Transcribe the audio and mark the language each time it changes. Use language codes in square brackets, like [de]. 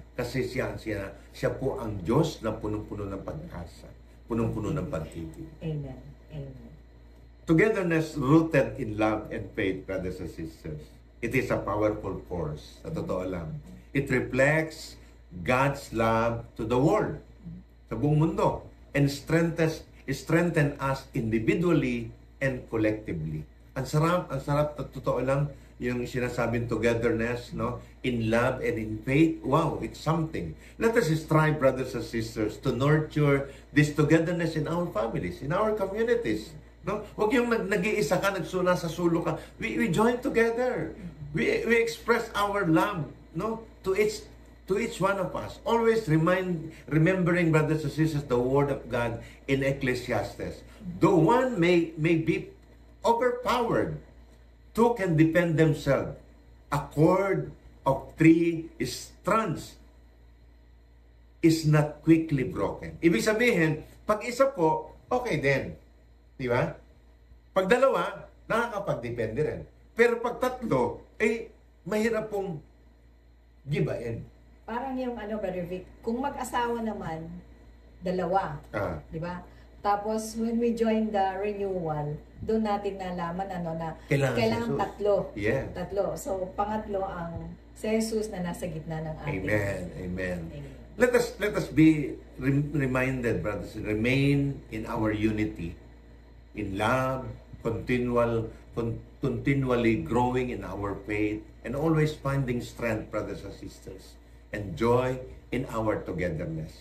[tl] Kasi siya po ang Diyos na punong-puno ng pag-asa. Punong-puno ng pag-ibig. Amen. Amen. [en] Togetherness rooted in love and faith, brothers and sisters. It is a powerful force. [tl] Sa totoo lang. [en] It reflects God's love to the world. [tl] Sa buong mundo. [en] And strengthen us individually and collectively. [tl] Ang sarap, totoo lang, yung sinasabing togetherness, no? [en] In love and in faith. Wow, it's something. Let us strive, brothers and sisters, to nurture this togetherness in our families, in our communities. No? [tl] Huwag yung nag-iisa ka, nasa sulo ka. [en] We join together. We express our love, no? To each one of us. Always remembering, brothers and sisters, the word of God in Ecclesiastes. Though one may be overpowered, two can defend themselves. A cord of 3 strands is not quickly broken. [tl] Ibig sabihin, pag isa po, okay din. Di ba? Pag dalawa, nakakapag-depende rin. Pero pag tatlo, mahirap pong gibain. Parang yung Brother Vic, kung mag-asawa naman, dalawa. Di ba? Tapos, [en] when we join the renewal, [tl] doon natin nalaman na kailangan [en] Jesus. [tl] tatlo. [en] Yeah. [tl] Tatlo. So, pangatlo ang si Jesus na nasa gitna ng ating. Amen. [en] Let us be reminded, brothers, remain in our unity, in love, continually growing in our faith, and always finding strength, brothers and sisters, and joy in our togetherness.